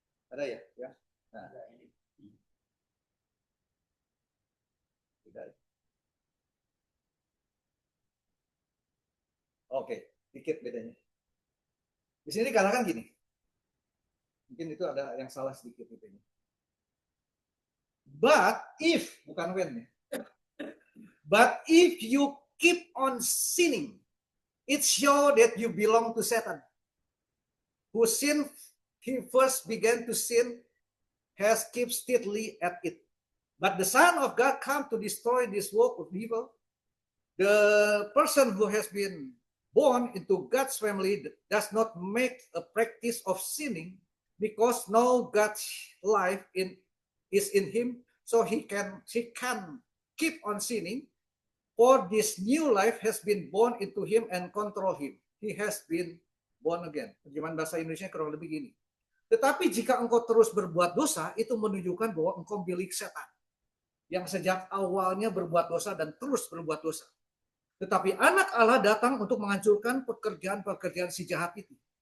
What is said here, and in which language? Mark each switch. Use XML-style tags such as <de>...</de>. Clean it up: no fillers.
<id>Ada ya? Ya. Nah, tidak. Oke, dikit bedanya. Di sini dikatakan gini. Mungkin itu ada yang salah sedikit gitu.</id> <en>But if, bukan when ya. But if you keep on sinning, it shows that you belong to Satan. Who sinned, he first began to sin, has kept steadily at it. But the Son of God come to destroy this work of evil. The person who has been born into God's family does not make a practice of sinning because now God's life is in him, so he can keep on sinning. For this new life has been born into him and control him. He has been born again.</en> <id>Terjemahan bahasa Indonesia kurang lebih gini. Tetapi jika engkau terus berbuat dosa, itu menunjukkan bahwa engkau milik setan. Yang sejak awalnya berbuat dosa dan terus berbuat dosa. Tetapi anak Allah datang untuk menghancurkan pekerjaan-pekerjaan si jahat itu.</id>